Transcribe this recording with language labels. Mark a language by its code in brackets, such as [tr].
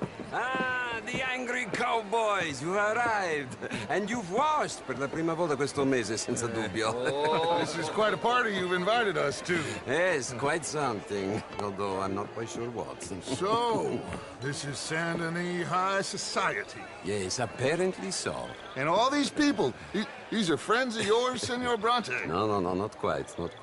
[en] Ah, the angry cowboys, you arrived. And you've washed [it] per la prima volta questo mese, senza dubbio. [en] This is quite a party you've invited us to. Yes, quite something. Although I'm not quite sure what. So, this is Saint Denis High Society. Yes, apparently so. And all these people, these are friends of yours, Senor Bronte? No, not quite.